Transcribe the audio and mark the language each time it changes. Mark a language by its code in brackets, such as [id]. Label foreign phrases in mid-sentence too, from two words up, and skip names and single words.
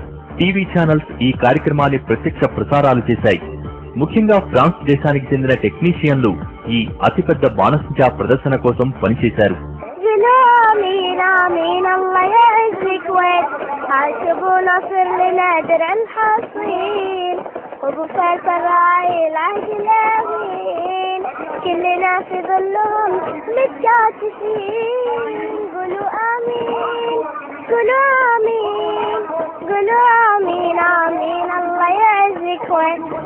[te] టీవీ ఛానల్స్ ఈ కార్యక్రమాన్ని ప్రత్యక్ష ప్రసారాలు చేశాయి. ముఖ్యంగా ఫ్రాన్స్ దేశానికి చెందిన టెక్నీషియన్లు ఈ అతిపెద్ద బాణసంచా ప్రదర్శన కోసం పనిచేశారు. [ar] كلنا في ظلهم متكاتفين قولوا آمين قولوا آمين قولوا آمين آمين الله يعزك وين